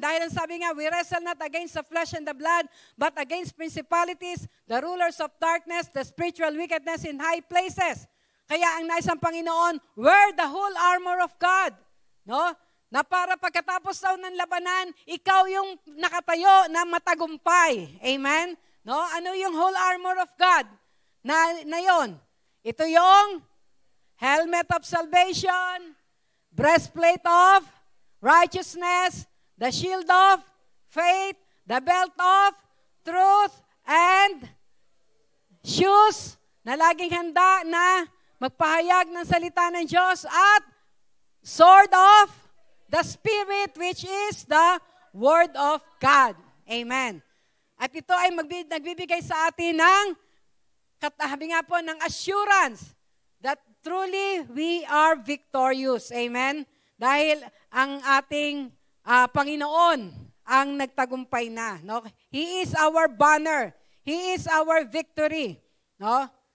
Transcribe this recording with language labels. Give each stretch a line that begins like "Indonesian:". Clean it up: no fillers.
Filipino: Dahil ang sabi nga,
English: we wrestle not against the flesh and the blood, but against principalities, the rulers of darkness, the spiritual wickedness in high places.
Filipino: Kaya ang nais ng Panginoon,
English: wear the whole armor of God.
Filipino: No? Na para pagkatapos daw ng labanan, ikaw yung nakatayo na matagumpay. Amen? No? Ano yung whole armor of God na yon? Ito yung
English: helmet of salvation, breastplate of righteousness, the shield of faith, the belt of truth, and shoes
Filipino: na laging handa na magpahayag ng salita ng Diyos,
English: at sword of the Spirit, which is the Word of God. Amen.
Filipino: At ito ay nagbibigay sa atin ng, katahabi nga po, ng
English: assurance that truly we are victorious.
Filipino: Amen. Dahil ang ating Panginoon ang nagtagumpay na.
English: No? He is our banner. He is our victory. No?